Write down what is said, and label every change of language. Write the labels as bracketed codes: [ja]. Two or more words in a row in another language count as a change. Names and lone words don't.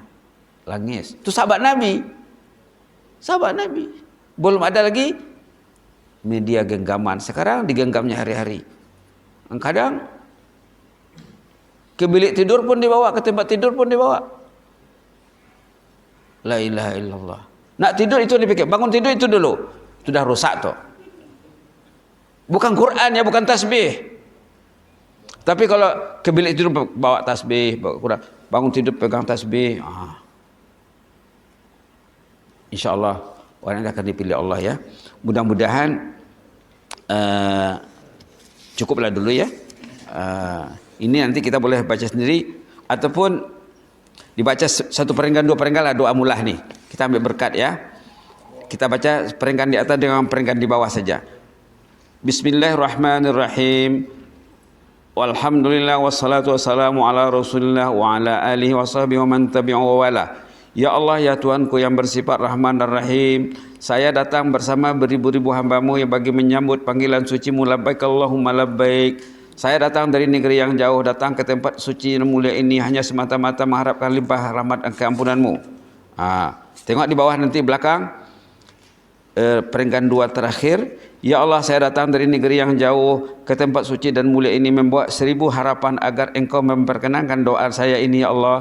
[ms] Langis. Itu sahabat Nabi. Belum ada lagi media genggaman. Sekarang digenggamnya hari-hari. Kadang ke bilik tidur pun dibawa, ke tempat tidur pun dibawa. [ar] لا إله إلا الله. [ms] Nak tidur itu dipikir, bangun tidur itu dulu. Sudah rusak tuh. Bukan Quran ya, bukan tasbih. Tapi kalau ke bilik tidur bawa tasbih, bawa Quran, bangun tidur pegang tasbih, InsyaAllah orang yang akan dipilih Allah ya. Mudah-mudahan cukuplah dulu ya. Ini nanti kita boleh baca sendiri ataupun dibaca satu perenggan, dua perenggan lah doa mulah nih. Kita ambil berkat ya. Kita baca perenggan di atas dengan perenggan di bawah saja. [ar] Bismillahirrahmanirrahim. والحمد لله والصلاة والسلام على رسول الله وعلى آله وصحبه ومن تبعه ووالاه. [ms] Ya Allah, ya Tuhanku yang bersifat Rahman dan Rahim, saya datang bersama beribu-ribu hamba-Mu yang bagi menyambut panggilan suci-Mu, [ar] لبيك اللهم لبيك. [ms] Saya datang dari negeri yang jauh, datang ke tempat suci dan mulia ini hanya semata-mata mengharapkan limpah rahmat dan keampunan-Mu. Tengok di bawah nanti belakang, perenggan dua terakhir. Ya Allah, saya datang dari negeri yang jauh ke tempat suci dan mulia ini membawa 1000 harapan agar Engkau memperkenankan doa saya ini ya Allah.